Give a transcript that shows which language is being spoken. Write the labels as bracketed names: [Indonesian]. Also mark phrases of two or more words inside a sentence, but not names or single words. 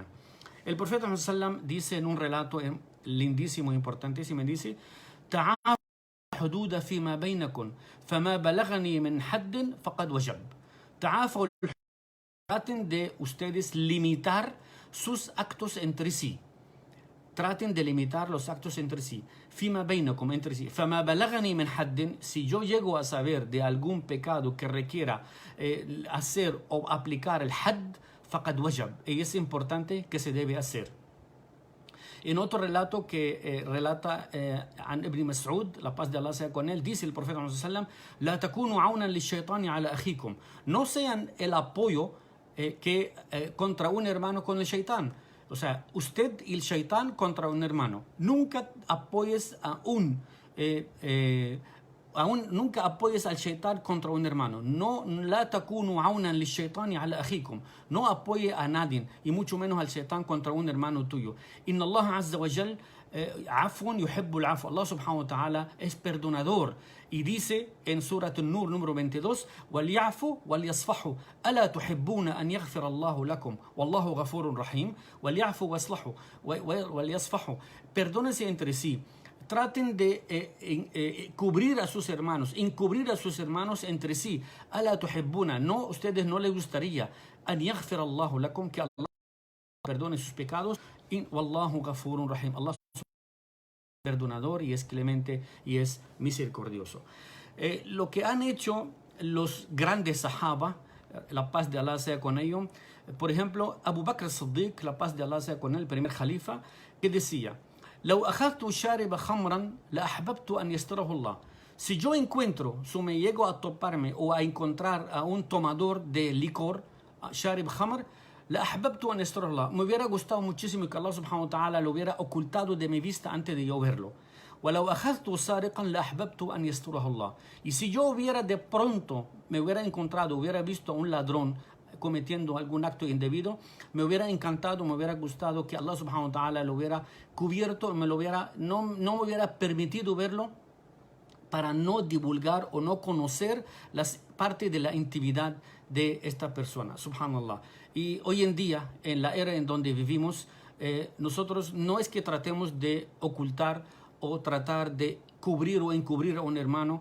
[Spanish] El profeta sallam dice en un relato lindísimo, importantísimo, dice: [Arabic] "Ta'afu الحدود فيما بينكم فما بلغني من حد فقد وجب". [Spanish] Ta'afu, traten de ustedes limitar sus actos entre sí. Traten de limitar los actos entre sí. [Arabic] فيما بينكم, [Spanish] entre sí. [Arabic] فما بلغني من حد, [Spanish] si yo llego a saber de algún pecado que requiera hacer o aplicar el hadd, [Arabic] فقد وجب. [Spanish] Y es importante que se debe hacer. En otro relato que relata an Ibn Mas'ud, la paz de Allah sea con él, dice el profeta [Arabic] صلى الله عليه وسلم: "لا تكونوا عونا للشيطان على أخيكم". [Spanish] No sean el apoyo contra un hermano con el shaitán. O sea, usted y el shaitán contra un hermano. Nunca apoyes nunca apoyes al shaitán contra un hermano. [Arabic] No, لا تكونوا عونا للشيطان على أخيكم. [Spanish] No apoye a nadie, y mucho menos al shaitán contra un hermano tuyo. [Arabic] إن الله عز وجل عفو يحب العفو. [Spanish] Allah [Arabic] سبحانه وتعالى [Spanish] es perdonador. Y dice en Surat An-Nur número 22: [Arabic] وَلْيَعْفُوا وَلْيَصْفَحُوا أَلَا تُحِبُّونَ أَنْ يَغْفِرَ اللَّهُ لَكُمْ وَاللَّهُ غَفُورٌ رَحِيمٌ وَلْيَعْفُوا وَيَصْفَحُوا وَلْيَصْفَحُوا. [Spanish] Perdónense entre sí. Traten de cubrir a sus hermanos, encubrir a sus hermanos entre sí. [Arabic] أَلَا تُحِبُّونَ, [Spanish] no, ustedes no les gustaría [Arabic] أَنْ يَغْفِرَ اللَّهُ لَكُمْ, [Spanish] que Allah perdone sus pecados. [Arabic] وَاللَّهُ غَفُورٌ رَحِيمٌ. [Spanish] Allah perdonador y es clemente y es misericordioso. Lo que han hecho los grandes sahaba, la paz de Allah sea con ellos, por ejemplo, Abu Bakr as-Siddiq, la paz de Allah sea con él, el primer califa, que decía: [Arabic] "لو أخذت شارب خمرا لأحببت أن يستره الله". [Spanish] Si yo encuentro, si me llego a toparme o a encontrar a un tomador de licor, [Arabic] شارب خمر, لأحببت أن يستره الله, [Spanish] me hubiera gustado muchísimo que Allah [Arabic] سبحانه وتعالى [Spanish] lo hubiera ocultado de mi vista antes de yo verlo. [Arabic] ولو أخذت سارقا لأحببت أن يستره الله. [Spanish] Y si yo hubiera de pronto, me hubiera encontrado, hubiera visto a un ladrón cometiendo algún acto indebido, me hubiera encantado, me hubiera gustado que Allah [Arabic] سبحانه وتعالى [Spanish] lo hubiera cubierto, no me hubiera permitido verlo, para no divulgar o no conocer las partes de la intimidad de esta persona. [Arabic] Subhanallah. [Spanish] Y hoy en día, en la era en donde vivimos, nosotros no es que tratemos de ocultar o tratar de cubrir o encubrir a un hermano.